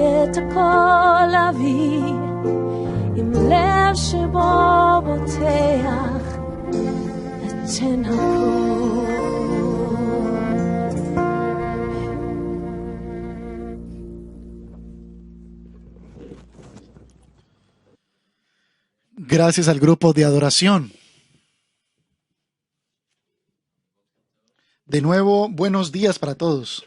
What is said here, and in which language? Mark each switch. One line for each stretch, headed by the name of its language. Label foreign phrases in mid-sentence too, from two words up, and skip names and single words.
Hebrew: את הכל אביא עם לב שבו בוטח אתן הכל.
Spanish: Gracias al grupo de adoración. De nuevo, buenos días para todos.